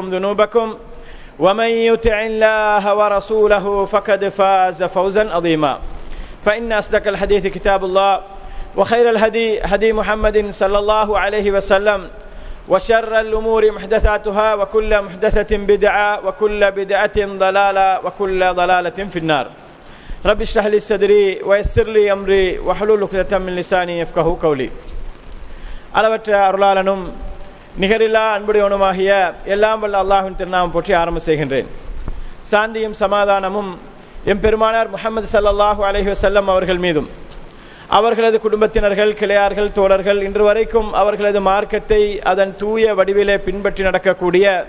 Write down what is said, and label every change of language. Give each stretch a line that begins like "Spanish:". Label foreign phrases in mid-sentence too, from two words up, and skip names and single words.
Arabic: ذنوبكم ومن يطع الله ورسوله فقد فاز فوزا عظيما فإن أصدق الحديث كتاب الله وخير الهدي هدي محمد صلى الله عليه وسلم وشر الأمور محدثاتها وكل محدثة بدعة وكل بدعة ضلالة وكل ضلالة في النار رب اشرح لي صدري ويسر لي أمري واحلل عقدة من لساني يفقهوا قولي.
Tamil: அளவற்ற அருளாளனும் நிகரில்லா அன்புடையவனுமாகிய எல்லாம் வல்ல அல்லாஹ்வின் திருநாமம் போற்றி ஆரம்ப செய்கின்றேன். சாந்தியும் சமாதானமும் எம்பெருமானார் முஹம்மது
Arabic: صلى الله عليه وسلم
Tamil: அவர்கள் மீதும் அவர்களது குடும்பத்தினர்கள், கிளையார்கள், தோழர்கள், இன்று வரைக்கும் அவர்களது மார்க்கத்தை அதன் தூய வடிவிலே பின்பற்றி நடக்கக்கூடிய